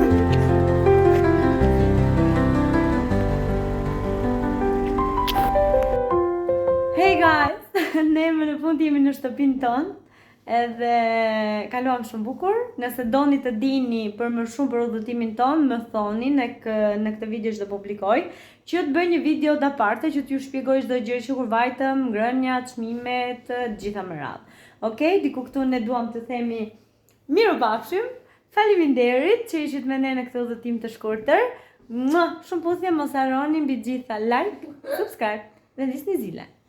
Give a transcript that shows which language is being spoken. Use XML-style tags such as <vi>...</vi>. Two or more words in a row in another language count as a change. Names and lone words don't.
<en>Hey guys!</en> <sq>Ne në fund jemi në shtëpinë tonë. Edhe kaluam shumë bukur. Nëse doni të dini për më shumë për udhëtimin tonë, më thoni në këtë video që do publikoj, që të bëj një video</sq> <it>da parte</it> <sq>që t'ju shpjegoj çdo gjë që kur vajtëm, ngrënjat, çmimet, gjitha më radhë. Okej, diku këtu ne duam të themi mirupafshim. Faleminderit që ishit me ne në këtë udhëtim të shkurtër. Shumë puthje, mos harroni mbi gjitha</sq> <en>like, subscribe</en> <sq>dhe ndisni zile.</sq>